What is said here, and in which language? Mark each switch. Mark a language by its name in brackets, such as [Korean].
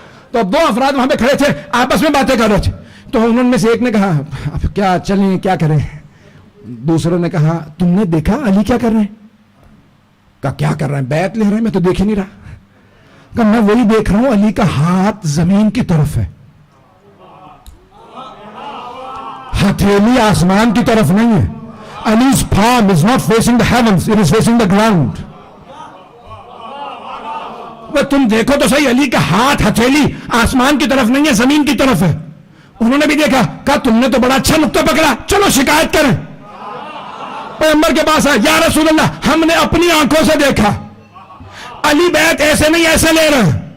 [Urdu] تو اب دو افراد وہاں پہ کھڑے تھے, آپس میں باتیں کر رہے تھے. تو انہوں میں سے ایک نے کہا اب کیا چلیں, کیا کریں؟ دوسروں نے کہا تم نے دیکھا علی کیا کر رہے ہیں؟ کہا کیا کر رہے ہیں؟ بیعت لے رہے ہیں, میں تو دیکھ ہی نہیں رہا. کہا میں وہی دیکھ رہا ہوں, علی کا ہاتھ زمین کی طرف ہے, ہتھیلی آسمان کی طرف نہیں ہے. [English] Ali's palm is not facing the heavens, it is facing the ground. [Urdu] وہ تم دیکھو تو صحیح, علی کا ہاتھ ہتھیلی آسمان کی طرف نہیں ہے, زمین کی طرف ہے. انہوں نے بھی دیکھا, کہا تم نے تو بڑا اچھا نقطہ پکڑا, چلو شکایت کریں. پیغمبر کے پاس آئے, یا رسول اللہ ہم نے اپنی آنکھوں سے دیکھا علی بیعت ایسے نہیں ایسے لے رہے.